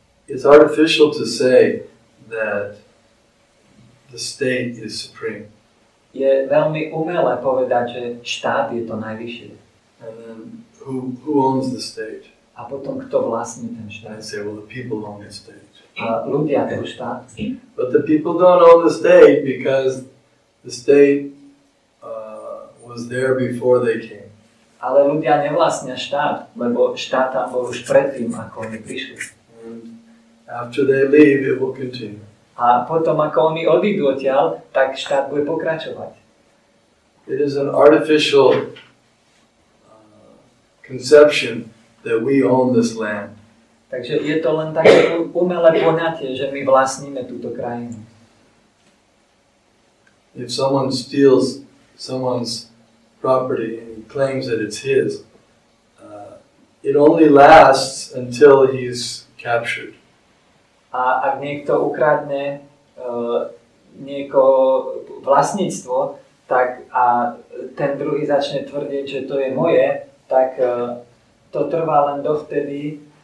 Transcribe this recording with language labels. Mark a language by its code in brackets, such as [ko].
[en] It's artificial to say that the state is supreme. [sk] Je veľmi umelé povedať, že štát je to najvyššie. [en] And then who owns the state? [sk] A potom kto vlastní ten [en] And [sk] štát? [en] I say, well, the people own the state. [sk] A ľudia toho štát. [en] But the people don't own the state because the state was there before they came. [sk] Ale ľudia nevlastnia štát, lebo štát tam bol už predtým, ako oni prišli. [en] And After they leave, it will continue. [sk] A potom, ako oni odídu odtiaľ, tak štát bude pokračovať. [en] It is an artificial conception that we own this land. [sk] Takže je to len také umelé poňatie, že my vlastníme túto krajinu. [en] If someone steals someone's property and he claims that it's his, it only lasts until he's captured. [sk] A ak niekto ukradne niekoho vlastníctvo, tak a ten druhý začne tvrdiť, že to je moje, tak to trvá len dovtedy.